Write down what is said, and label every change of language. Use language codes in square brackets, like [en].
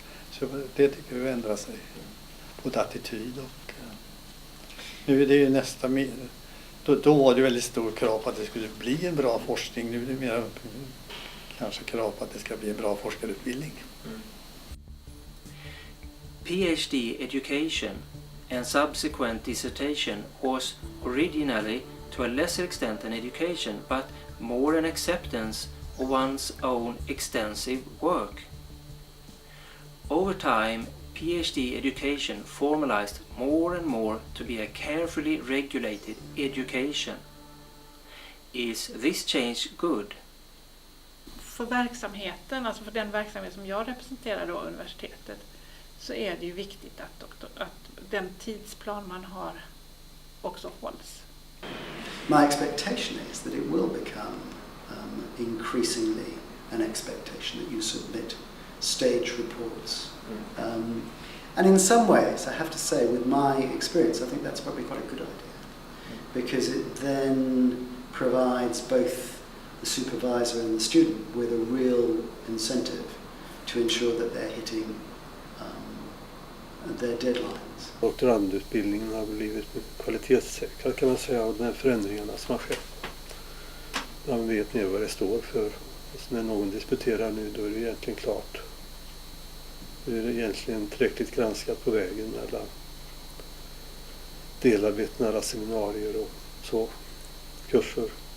[sv] Så det tycker vi ändrar sig på ett attityd. Och nu är det ju nästa, då var det väldigt stor krav på att det skulle bli en bra forskning. Nu är det mer kanske krav på att det ska bli en bra forskarutbildning. [en] PhD education and subsequent dissertation was originally to a lesser extent an education, but more an acceptance of one's own extensive work. Over time, PhD education formalized more and more to be a carefully regulated education. Is this change good? [sv] För verksamheten, alltså för den verksamhet som jag representerar då, universitetet, så är det ju viktigt att den tidsplan man har också hålls. [en] My expectation is that it will become increasingly an expectation that you submit stage reports. And in some ways, I have to say, with my experience, I think that's probably quite a good idea, because it then provides both the supervisor and the student with a real incentive to ensure that they're hitting their deadlines. [sv] Doktorandutbildningen har blivit kvalitetssäkrad, kan man säga, av de här förändringarna som har skett. Man vet nu vad det står för. Och så när någon disputerar nu, då är det egentligen klart. Nu är det egentligen tillräckligt granskat på vägen, alla delarbeten, alla seminarier och så, kurser.